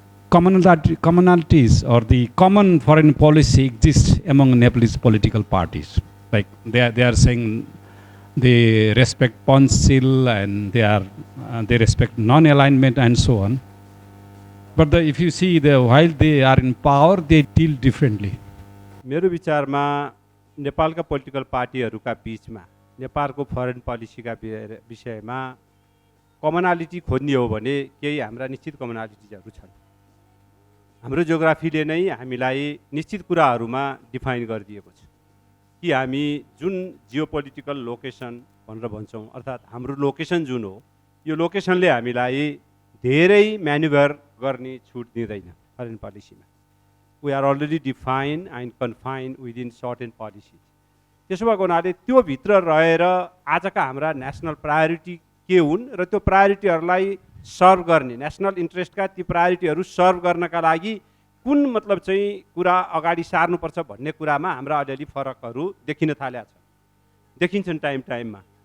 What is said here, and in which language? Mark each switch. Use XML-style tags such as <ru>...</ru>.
<en>commonalities or the common foreign policy exists among Nepalese political parties. Like they are saying they respect Panchil and they respect non-alignment and so on. But if you see while they are in power, they deal differently.</en> <ne>मेरो विचारमा नेपालका political पार्टीहरूका बीचमा नेपालको foreign पोलिसीका विषयमा कमनालिटी खोज्ने हो भने केही हाम्रा निश्चित कमनालिटिजहरू छन्। हाम्रो जियोग्राफीले नै हामीलाई निश्चित कुराहरूमा डिफाइन गरिदिएको छ कि हामी जुन जियोपोलिटिकल लोकेसन भनेर भन्छौँ, अर्थात् हाम्रो लोकेसन जुन हो, यो लोकेसनले हामीलाई धेरै म्यानुभर गर्ने छुट दिँदैन foreign पोलिसीमा।</ne> <en>We are already define and confine within certain policy.</en> <ne>त्यसो भएको हुनाले त्यो भित्र रहेर आजका हाम्रा नेसनल प्रायोरिटी के हुन् र त्यो प्रायोरिटीहरूलाई सर्भ गर्ने, नेसनल इन्ट्रेस्टका ती प्रायोरिटीहरू सर्भ गर्नका लागि कुन मतलब चाहिँ कुरा अगाडि सार्नुपर्छ भन्ने कुरामा हाम्रा अलिअलि फरकहरू देखिन थालेका छन्, देखिन्छन् टाइममा।</ne>